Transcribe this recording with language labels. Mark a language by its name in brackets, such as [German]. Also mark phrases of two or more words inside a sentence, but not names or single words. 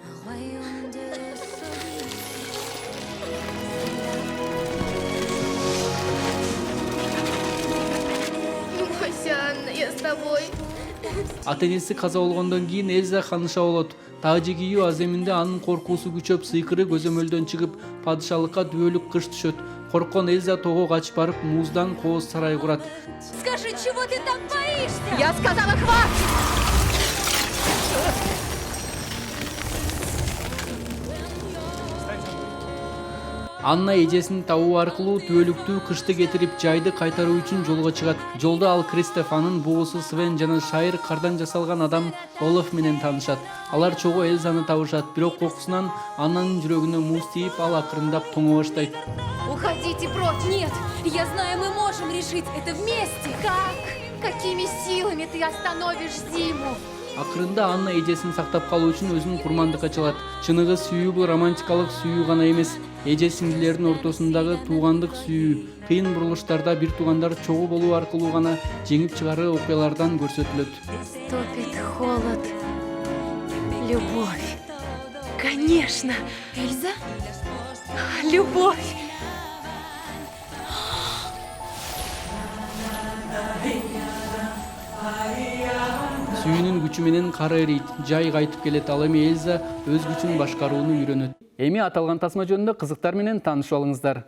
[Kyrgyz] Ата-энеси каза болгондон кийин Эльза ханыша болот. Таажы кийүү аземинде анын коркуусу күчөп, сыйкыры көзөмөлдөн чыгып, падышалыкка дүбөлүк кыш түшөт. Корккон Эльза тоого качып барып, муздан кооз сарай курат. [Russian] Скажи, чего ты так боишься? Я сказала, хватит! [Kyrgyz] Анна эжесин табуу аркылуу түбөлүктүү кышты кетирип, жайды кайтаруу үчүн жолго чыгат. Жолдо ал Кристоф, анын боосу Свен жана шайыр кардан жасалган адам Олаф менен таанышат. Алар чогуу Эльзаны табышат, бирок кокусунан Аннанын жүрөгүнө муз тийип, ал акырындап тоңо баштайт. [Russian] Уходите прочь! Нет, я знаю, мы можем решить это вместе. Как? Какими силами ты остановишь зиму? [Kyrgyz] Акырында Анна эжесин сактап калуу үчүн өзүн курмандыкка чалат. Чыныгы сүйүү бул романтикалык сүйүү гана эмес, эже сиңдилердин ортосундагы туугандык сүйүү. Кыйын бурулуштарда бир туугандар чогуу болуу аркылуу гана жеңип чыгаруу окуялардан көрсөтүлөт. [Russian] Стопит холод, любовь. Конечно, Эльза, любовь. [Kyrgyz] Сүйүүнүн күчү менен кар эрийт, жай кайтып келет. Ал эми Эльза өз күчүн башкарууну үйрөнөт. Эми аталган тасма жөнүндө кызыктар менен таанышып алыңыздар.